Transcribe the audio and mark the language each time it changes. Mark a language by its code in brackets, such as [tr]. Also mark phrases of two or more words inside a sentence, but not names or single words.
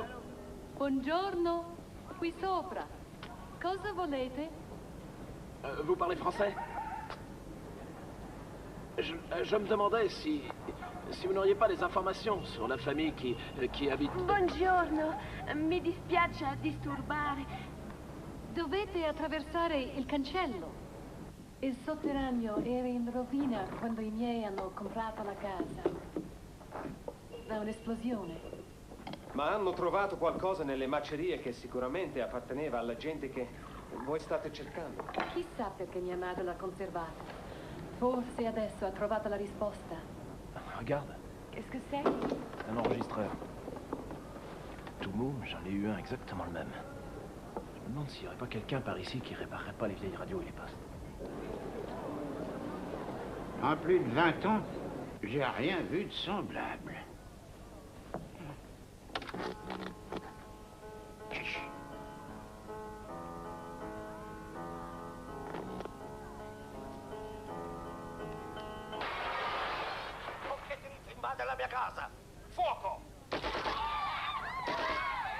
[it] Buongiorno, qui sopra. Cosa volete? [fr] Vous parlez français? Je me demandais si vous n'auriez pas des informations sur la famille qui habite... [it] Buongiorno, mi dispiace disturbare. Dovete attraversare il cancello. Il sotterraneo era in rovina quando i miei hanno comprato la casa. Da un'esplosione. Ma hanno trovato qualcosa nelle macerie che sicuramente apparteneva alla gente che voi state cercando. Chissà perché mia madre l'ha conservata. Forse adesso ha trovato la risposta. [fr] Regarde. Qu'est-ce que c'est? Un enregistreur. Tout mou, j'en ai eu un exactement le même. Je me demande s'il n'y aurait pas quelqu'un par ici qui réparerait pas les vieilles radios et les postes. En plus de 20 ans, j'ai rien vu de semblable. [it] Invade la mia casa!